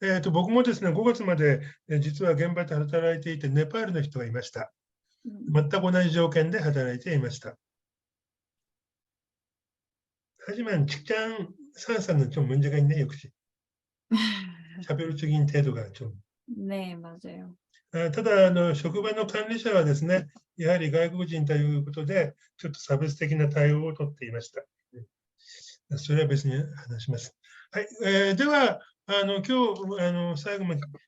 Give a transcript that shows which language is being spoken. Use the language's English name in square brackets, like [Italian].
[Japanese] 僕もですね、5月まで実は現場で働いていて、ネパールの人がいました。全く同じ条件で働いていました。 [Korean] 하지만 직장 상사는 좀 문제가 있네요, 역시. 차별적인 태도가 좀. 네, 맞아요. [Japanese] ただ職場の管理者はですね、やはり外国人ということで、ちょっと差別的な対応をとっていました。それは別に話します。はい、では、今日最後まで